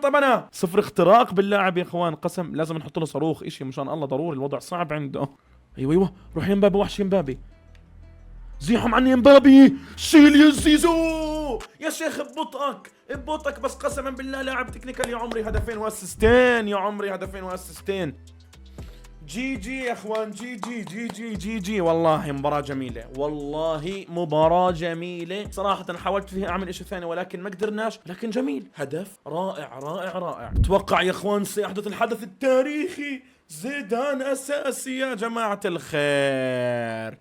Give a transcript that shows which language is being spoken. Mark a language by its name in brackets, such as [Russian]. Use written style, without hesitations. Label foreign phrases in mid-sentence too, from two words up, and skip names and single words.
[Arabic] طب انا 0 اختراق باللاعب يا اخوان، قسم لازم نحط له صاروخ اشي مشان الله، ضروري الوضع صعب عنده. ايوه روح يا مبابي، وحش يا مبابي، زيحهم عني يا مبابي، شيل يا زيزو يا شيخ ببطئك بس قسما بالله لاعب تكنيكال. يا عمري هدفين واسيستين، يا عمري هدفين واسيستين. [English] G G [Arabic] يا اخوان، [English] G G G G G G. [Arabic] والله مباراة جميلة، والله مباراة جميلة صراحة. حاولت فيها اعمل اشي ثاني ولكن ما قدرناش، لكن جميل، هدف رائع رائع رائع. اتوقع يا اخوان سيحدث الحدث التاريخي، زيدان اساسي يا جماعة الخير.